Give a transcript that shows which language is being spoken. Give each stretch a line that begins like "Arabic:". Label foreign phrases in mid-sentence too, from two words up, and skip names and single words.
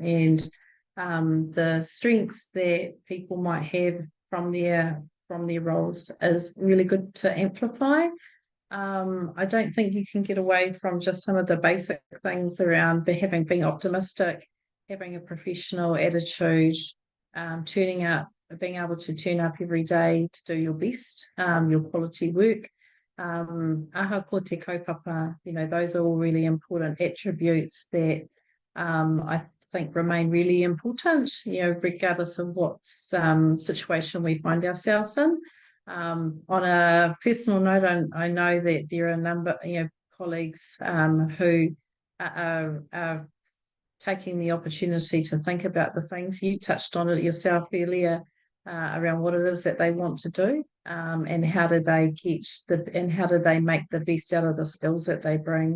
English: And the strengths that people might have from their roles is really good to amplify. I don't think you can get away from just some of the basic things around being optimistic, having a professional attitude, turning up, being able to turn up every day to do your best, your quality work.
Māori: Aha ko te kaupapa,
English: those are all really important attributes that I think remain really important, regardless of what situation we find ourselves in. On a personal note, I know that there are a number, colleagues who are taking the opportunity to think about the things you touched on it yourself earlier, around what it is that they want to do, and how do they make the best out of the skills that they bring.